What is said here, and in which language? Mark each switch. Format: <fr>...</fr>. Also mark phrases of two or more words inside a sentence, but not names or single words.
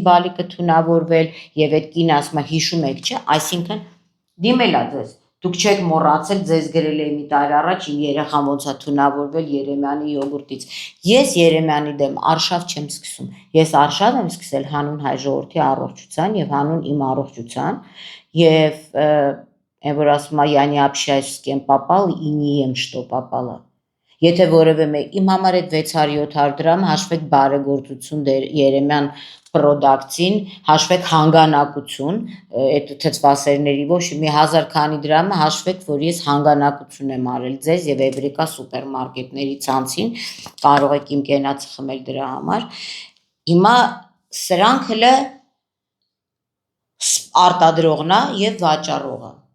<hy>բալիկը թունավորվել եւ այդ կինը ասում է հիշում եք, չէ, այսինքն դիմել ա ձեզ։ Դուք չեք մոռացել, ձեզ գրել էի մի տարի առաջ իմ երեխան ոնց ա թունավորվել Երեմյանի յոգուրտից։ Ես Երեմյանի դեմ արշավ չեմ սկսում։ Ես արշավ եմ սկսել հանուն հայ ժողովրդի առողջության եւ հանուն իմ առողջության եւ այն որ ասում է</hy> <ru>я не общаюсь с кем попал и не ем что попало։</ru> <hy>Եթե որևէ իմ համար այդ 600-700 դրամ հաշվեք բարեգործություն Երեմյան պրոդակցին, հաշվեք հանգանակություն, այդ թծվասերների ոչ մի 1000 քանի դրամը հաշվեք, որ ես հանգանակություն եմ արել ձեզ եւ Էվրիկա սուպերմարկետների ցանցին, կարող եք իմ կենացը խմել դրա համար։ Հիմա սրանք հələ արտադրողն է եւ վաճառողը։</hy>